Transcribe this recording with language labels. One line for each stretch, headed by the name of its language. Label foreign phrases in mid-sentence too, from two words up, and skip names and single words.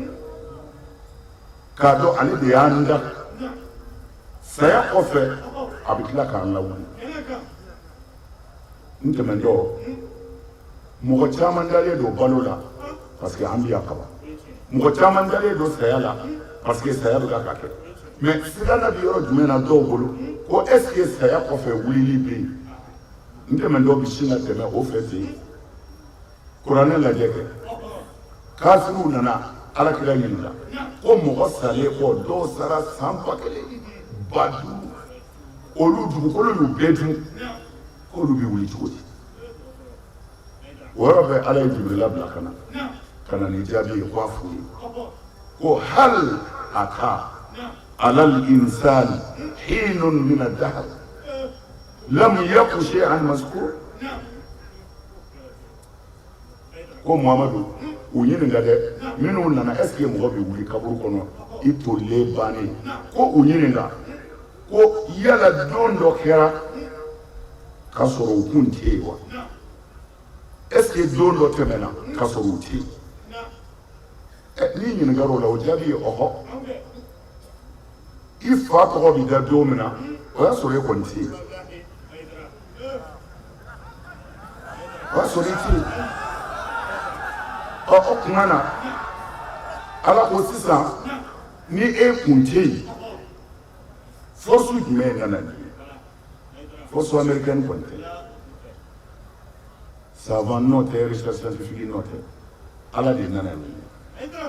Bambara: k'a dɔn ale de y'an da saya kɔfɛ a bɛ tila k'an lawuli n tɛmɛntɔ mɔgɔ caman dalen don balo la
French: parce que
Bambara: an bɛ yan kaban mɔgɔ caman dalen don saya la
French: parce que
Bambara: saya bɛ ka kɛ mais siranna bɛ yɔrɔ jumɛn na dɔw bolo ko
French: est ce que
Bambara: saya kɔfɛ wulili bɛ yen n tɛmɛntɔ bɛ sin ka tɛmɛ o fɛ ten kuranɛ lajɛ kɛ kafiriw nana alakira ɲininka ko mɔgɔ salen kɔ dɔw sara san 1000 ba 5 olu dugukolo y'u bɛɛ dun k'olu bɛ wuli cogo di o yɔrɔ bɛ ala ye jibirila bila ka na ni jaabi ye k'a f'u ye ko
Arabic: هل أتى على الإنسان حين من الدهر لم يكن شيئا مذكورا
Bambara: ko Muhamadu u ɲininka dɛ minnu nana
French: est ce que
Bambara: mɔgɔ bɛ wuli kaburu kɔnɔ i tolilen bannen ko u ɲininka ko yala don dɔ kɛra k'a sɔrɔ u kun tɛ yen wa
French: est ce que
Bambara: don dɔ tɛmɛna k'a sɔrɔ u tɛ yen n'i ɲininkara o la o jaabi ye ɔhɔ i fa tɔgɔ bɛ da don min na o y'a sɔrɔ e kɔni tɛ yen o y'a sɔrɔ i tɛ yen o kuma na ala ko sisan ni e kun tɛ yen force jumɛn nana nin
French: force américaine
Bambara: kɔni tɛ savant nɔ tɛ
French: recherche scientifique
Bambara: nɔ tɛ ala de nana nin